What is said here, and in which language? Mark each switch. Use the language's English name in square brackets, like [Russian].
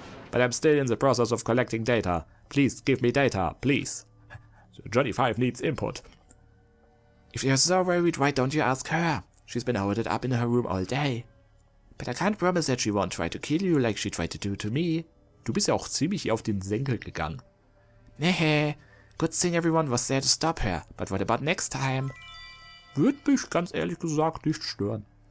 [English] But I'm still in the process of collecting data. Please give me data, please. Johnny 5 needs input. If you're so worried, why don't you ask her? She's been holed up in her room all day. But I can't promise that she won't try to kill you like she tried to do to me. [German] Du bist ja auch ziemlich auf den Senkel gegangen. [English] Nee, good thing everyone was there to stop her. But what about next time? [German] Würde mich ganz ehrlich gesagt nicht stören.